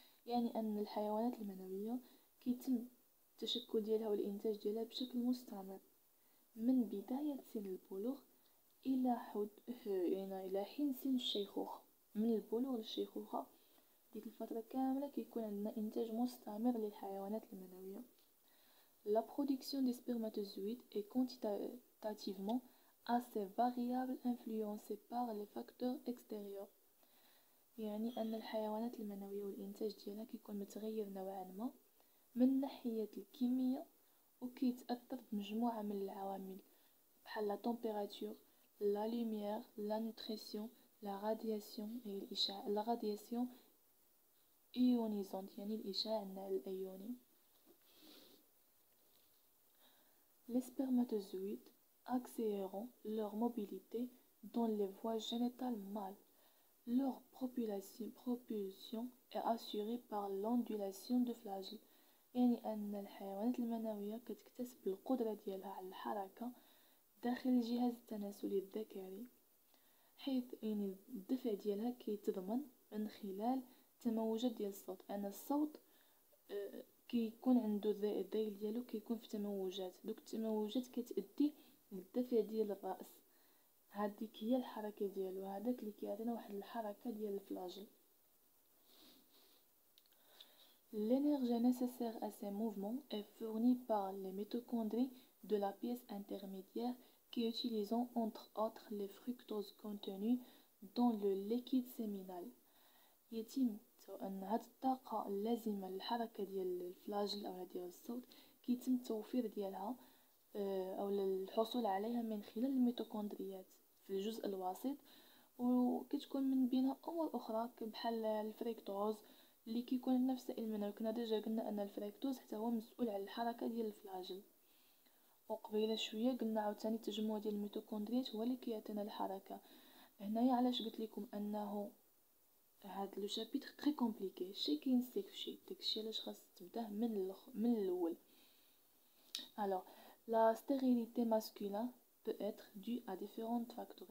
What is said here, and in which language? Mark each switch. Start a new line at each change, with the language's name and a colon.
Arabic: يعني أن الحيوانات المنوية كيتم التشكل ديالها والإنتاج ديالها بشكل مستمر من بداية سن البلوغ إلى حين سن الشيخوخة. من البلوغ للشيخوخة ديك الفترة كاملة كيكون عندنا إنتاج مستمر للحيوانات المنوية.
French: la production des spermatozoïdes est quantitativement assez variable influencée par les facteurs extérieurs.
Arabic: يعني أن الحيوانات المنوية والإنتاج ديالها كيكون متغير نوعا ما من ناحية الكمية، وكيتأثر بمجموعة من العوامل بحال
French: لا température، لا lumière، لا nutrition، لا radiation
Arabic: الإشعاع،
French: لا radiation ionisante
Arabic: يعني الإشعاع الأيوني.
French: Les spermatozoïdes accélérant leur mobilité dans les voies génitales mâles. Leur propulsion est assurée par l'ondulation de flagelle.
Arabic: يعني أن الحيوانات المنوية كتكتسب القدرة ديالها على الحركة داخل الجهاز التناسلي الذكري، حيث يعني الدفع ديالها كيتضمن من خلال تموجات ديال الصوت. أن الصوت كيكون عنده الذيل ديالو كيكون في تموجات، دوك التموجات كتأدي للدفع ديال الرأس، هذيك هي الحركة ديالو، هذاك اللي كيعطينا واحد الحركة ديال الفلاجل.
French: L'énergie nécessaire à ces mouvements est fournie par les mitochondries de la pièce intermédiaire qui utilisent entre autres les fructoses contenus dans le liquide séminal.
Arabic: يتم أن هاد الطاقة اللازمة للحركة ديال الفلاجل أو ديال الصوت كيتم التوفير ديالها أو الحصول عليها من خلال الميتوكوندريات في الجزء الوسيط، وكتكون من بينها أمور أخرى بحال الفريكتوز اللي كيكون نفس السائل المنوي. كنا ديجا قلنا أن الفريكتوز حتى هو مسؤول على الحركة ديال الفلاجل، وقبيله شوية قلنا عاوتاني التجمع ديال الميتوكوندريات هو اللي كيعطينا الحركة. هنايا علاش قلت لكم أنه هاد
French: لو شابيتر تري كومبليكي،
Arabic: شي كينسيك داكشي علاش خاص تبداه من الاول.
French: alors la stérilité masculine peut être due à différents facteurs.